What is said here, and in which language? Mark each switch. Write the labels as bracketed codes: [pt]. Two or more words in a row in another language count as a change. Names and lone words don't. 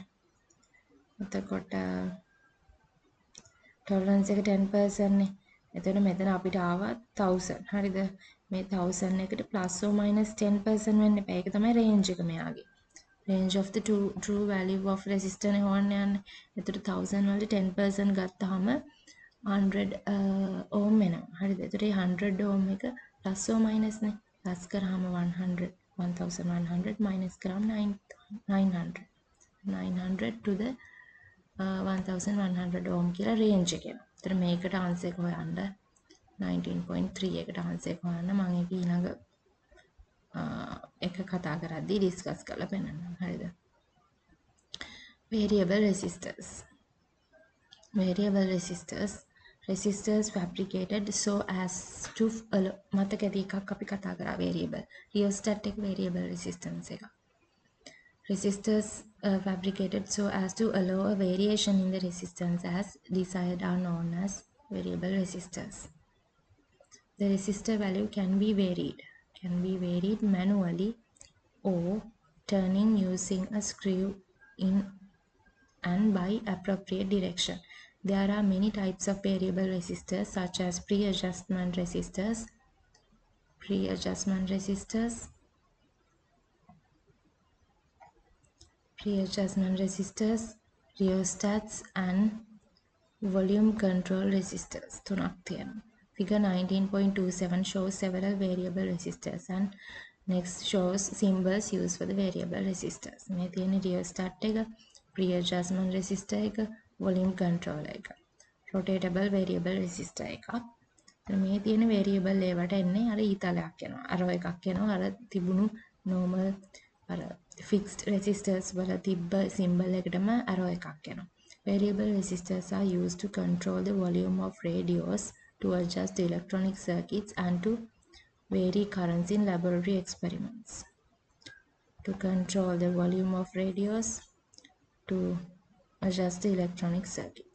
[si] එතකොට tolerance එක 10% නේ. එතකොට මෙතන අපිට ආවා 1000. හරිද? මේ 1000 එකට [en] plus or minus [si] 10% වෙන්න එපා. ඒක තමයි range එක මෙයාගේ. [en] range of the true value of resistor [si] නේ හොයන්න යන්නේ. එතකොට 1000 වලට 10% ගත්තාම 100 ohm එනවා. හරිද? එතකොට මේ 100 ohm එක [en] plus or minus [si] නේ. plus කරාම 100 1100 minus කරාම 900 900 to the 1100 ohm කියලා range එක එනවා. එතකොට මේකට answer එක හොයන්න 19.3 එකට answer එක හොයන්න මම ඒක ඊළඟ එක කතා කරද්දී discuss කරලා පෙන්නන්නම්. හරිද? [en] variable resistors. variable resistors fabricated so as to [si] මතක ඇති එකක් අපි කතා කරා [en] variable rheostat එක variable resistance එක. resistors fabricated so as to allow a variation in the resistance as desired are known as variable resistors. The resistor value can be varied manually or turning using a screw in and by appropriate direction. There are many types of variable resistors such as pre-adjustment resistors, rheostats and volume control resistors. [si] තුනක් තියෙනවා. [en] Figure 19.27 shows several variable resistors and next shows symbols used for the variable resistors. [si] මේ තියෙන rheostat එක, [en] pre-adjustment resistor [si] එක, [en] volume control [si] එක. [en] rotatable variable resistor [si] එකක්. මේ තියෙන variable ඒවට එන්නේ අර ඊතලයක් එනවා. arrow එකක් එනවා. අර තිබුණු normal අර [en] fixed resistors [si] වල තිබ්බ symbol එකටම arrow එකක් එනවා. [en] Variable resistors are used to control the volume of radios, to adjust the electronic circuits and to vary currents in laboratory experiments. To control the volume of radios, to adjust the electronic circuits.